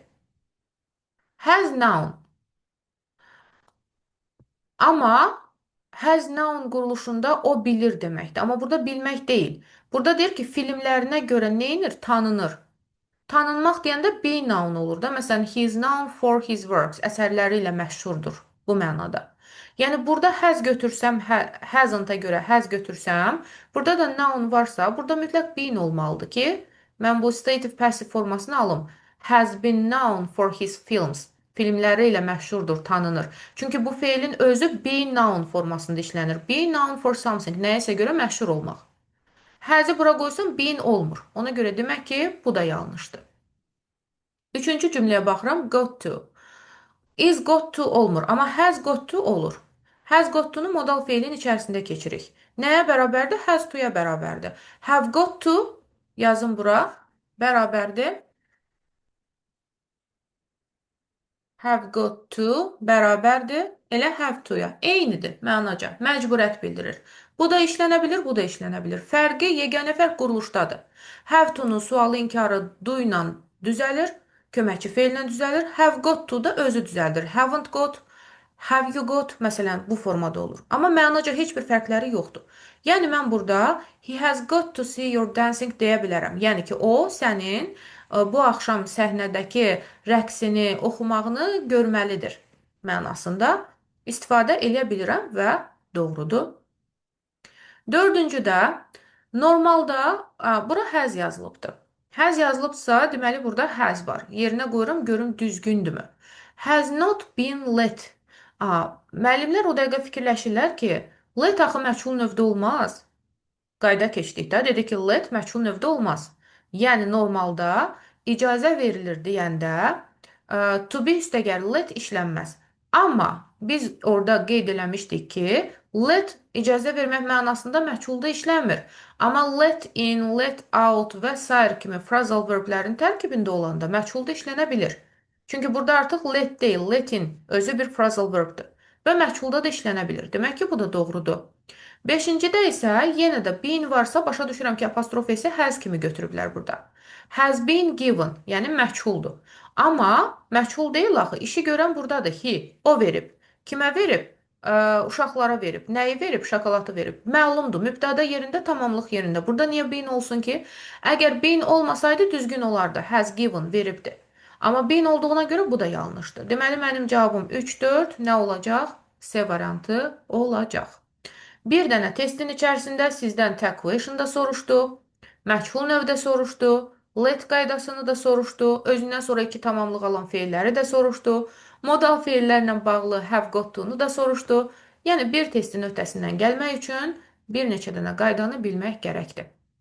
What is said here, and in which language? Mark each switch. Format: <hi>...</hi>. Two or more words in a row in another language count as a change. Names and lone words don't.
<en>Has noun.</en> <az>Amma</az> <en>has noun</en> <az>quruluşunda o bilir deməkdir. Amma burada bilmək deyil. Burada deyir ki, filmlərinə görə neyinir? Tanınır. Tanınmaq deyəndə</az> <en>be noun</en> <az>olur da. Məsələn,</az> <en>he is known for his works.</en> <az>Əsərləri ilə məşhurdur bu mənada. Yəni burada has götürsəm, hasn't-a görə has götürsəm, burada da noun varsa, burada mütləq been olmalıdır ki, mən bu</az> <en>stative passive</en> <az>formasını alım.</az> <en>Has been known for his films.</en> <az>Filmləri ilə məşhurdur, tanınır. Çünki bu feilin özü</az> <en>be noun</en> <az>formasında işlənir.</az> <en>Be known for something.</en> <az>Nəyəsə görə məşhur olmaq. Has-i bura qoysam been olmur. Ona görə demək ki, bu da yanlışdır. Üçüncü cümləyə baxıram.</az> <en>Got to. Is got to</en> <az>olmur. Amma</az> <en>has got to olur. Has got to'nu</en> <az>modal feilin içərisində keçirik. Nəyə bərabərdir?</az> <en>Has to'ya</en> <az>bərabərdir.</az> <en>Have got to</en> <az>yazın bura. Bərabərdir.</az> <en>Have got to</en> <az>bərabərdir. Elə</az> <en>have to'ya.</en> <az>Eynidir mənaca. Məcburiyyət bildirir. Bu da işlənə bilir, bu da işlənə bilir. Fərqi, yeganə fərq quruluşdadır.</az> <en>Have to'nun</en> <az>sualı inkarı do ilə düzəlir. Köməkçi feillə düzəlir.</az> <en>Have got to</en> <az>da özü düzəldir.</az> <en>Haven't got, have you got</en> <az>məsələn bu formada olur. Amma mənaca heç bir fərqləri yoxdur. Yəni mən burada</az> <en>he has got to see your dancing</en> <az>deyə bilərəm. Yəni ki, o sənin bu axşam səhnədəki rəqsini, oxumağını görməlidir mənasında istifadə edə bilirəm və doğrudur. Dördüncüdə normalda bura has yazılıbdır. Has yazılıbsa, deməli burada has var. Yerinə qoyuram, görüm düzgündürmü?</az> <en>Has not been let.</en> <az>Müəllimlər o dəqiqə fikirləşirlər ki, let axı məchul növdə olmaz. Qayda keçdikdə dedi ki, let məchul növdə olmaz. Yəni normalda icazə verilir deyəndə</az> <en>to be</en> <az>üstəgəl let işlənməz. Amma biz orada qeyd eləmişdik ki, let icazə vermək mənasında məchulda işlənmir. Amma</az> <en>let in, let out</en> <az>və sair kimi</az> <en>phrasal verblərin</en> <az>tərkibində olanda məchulda işlənə bilir. Çünki burada artıq let deyil,</az> <en>let in</en> <az>özü bir</az> <en>phrasal verbdir.</en> <az>Və məchulda da işlənə bilir. Demək ki, bu da doğrudur. Beşincidə isə yenə də been varsa başa düşürəm ki, apostrof isə has kimi götürüblər burada.</az> <en>Has been given,</en> <az>yəni məchuldur. Amma məchul deyil axı, işi görən buradadır. He, o verib. Kimə verib? Uşaqlara verib. Nəyi verib? Şokoladı verib. Məlumdur. Mübtəda yerində, tamamlıq yerində. Burada niyə been olsun ki? Əgər been olmasaydı düzgün olardı.</az> <en>Has given veribdi.</en> <az>Amma been olduğuna görə bu da yanlışdır. Deməli mənim cavabım 3, 4 nə olacaq? C variantı olacaq. Bir dənə testin içərisində sizdən</az> <en>tag question</en> <az>da soruşdu, məchul növdə soruşdu, let qaydasını da soruşdu, özündən sonra iki tamamlıq alan feilləri də soruşdu, modal feillərlə bağlı</az> <en>have got to-nu</en> <az>da soruşdu. Yəni bir testin öhdəsindən gəlmək üçün bir neçə dənə qaydanı bilmək gərəkdir.</az>